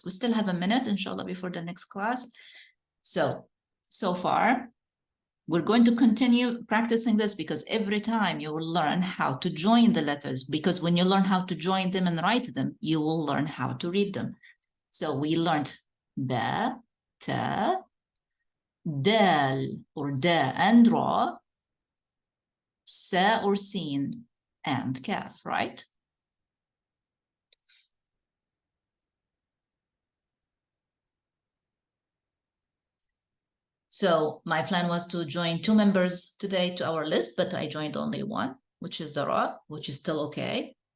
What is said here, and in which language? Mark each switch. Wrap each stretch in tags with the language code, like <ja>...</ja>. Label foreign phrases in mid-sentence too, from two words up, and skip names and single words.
<en>We still have a minute, inshallah, before the next class. So far, we're going to continue practicing this, because every time you will learn how to join the letters, because when you learn how to join them and write them, you will learn how to read them. So we learned ba, ta, dal or da and ra, sa or sin, and kaf, right? So my plan was to join 2 members today to our list, but I joined only 1, which is the ra, which is still okay.</en>